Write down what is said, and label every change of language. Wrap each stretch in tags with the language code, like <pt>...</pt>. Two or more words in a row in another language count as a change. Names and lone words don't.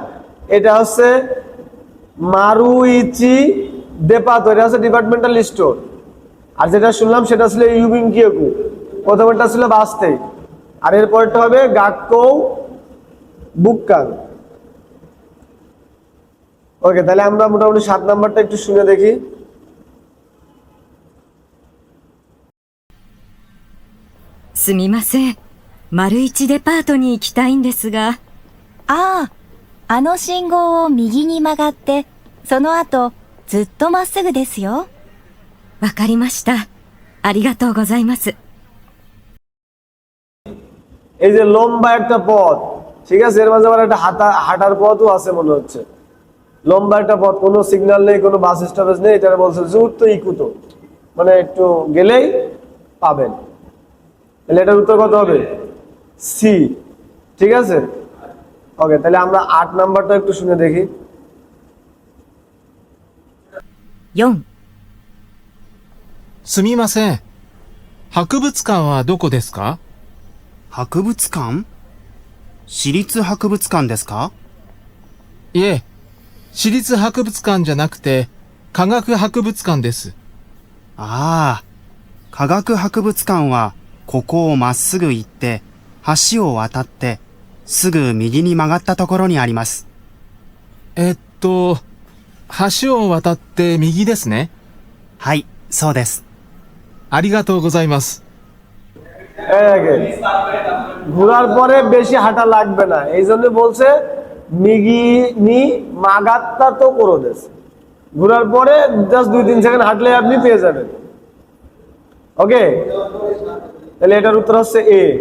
<bn>এটা হচ্ছে মারুইচি দেপাতো, এটা হচ্ছে ডিপার্টমেন্টাল স্টোর। আর যেটা শুনলাম সেটা ছিল</bn> <ja>郵便局,</ja> <bn>প্রথমটা ছিল বাসতে, আর এরপরটা হবে গাক্কৌ বুককাং। ওকে, তাহলে আমরা মোটামুটি 7 নাম্বারটা একটু শুনে দেখি।</bn> <ja>すみません。丸一デパートに行きたいんですが。ああ、あの信号を右に曲がって、その後、ずっとまっすぐですよ。わかりました。ありがとうございます。</ja> <bn>এই যে লম্বা একটা পথ, ঠিক আছে, এর মাঝে আবার একটা হাঁটার পথও আছে মনে হচ্ছে। লম্বা একটা পথ, কোনো সিগন্যাল নেই, কোনো বাস স্টপেজ নেই, এটা বলছে</bn> <ja>ずっと行くと,</ja> <bn>মানে একটু গেলেই পাবেন। তাহলে এটার উত্তর কত হবে? সি। ঠিক আছে, ওকে, তাহলে আমরা 8 নাম্বারটা একটু শুনে দেখি।</bn> <ja>4、すみません。博物館はどこですか？博物館？私立博物館ですか？いえ、私立博物館じゃなくて、科学博物館です。ああ、科学博物館はここをまっすぐ行って橋を渡ってすぐ右に曲がったところにあります。橋を渡って右ですね。はい、そうです。ありがとうございます。</ja> <bn>ঘোরার পরে বেশি হাঁটা লাগবে না, এই জন্য বলছে</bn> <ja>右に曲がったところです.</ja> <bn>ঘোরার পরে জাস্ট 2-3 সেকেন্ড হাঁটলে আপনি পেয়ে যাবেন। ওকে, তাহলে এটার উত্তর হচ্ছে এ।</bn>